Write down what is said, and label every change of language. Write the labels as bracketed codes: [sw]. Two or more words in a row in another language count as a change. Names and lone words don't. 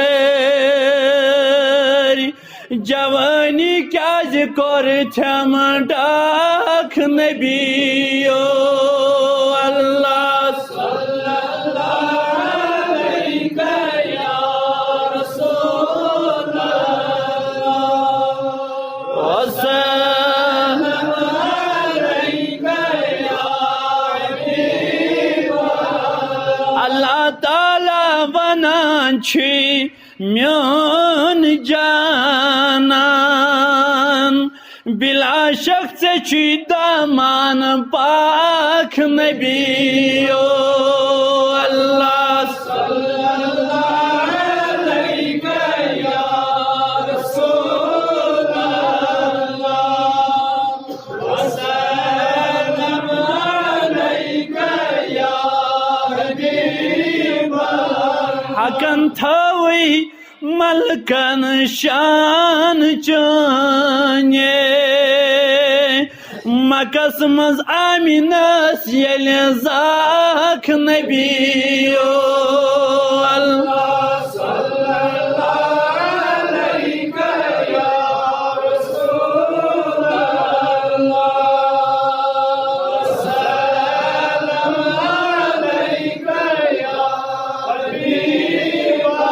[ks] कर जवानी क्या कर छम डाक नबियो [ar] الله صلى الله عليه يا رسول الله تعالى [ks] वनान छी म्योन जानान बिला शक से छी दामान पाक नबियो [ar] الله صلى الله عليه يا رسول الله وسلم عليك يا حبيب [ks] हकन थवी मलकन शान चाने मकस मज आमिनस यल जाक नबियो [ar] الله صلى الله عليه يا رسول الله سلم عليك يا حبيب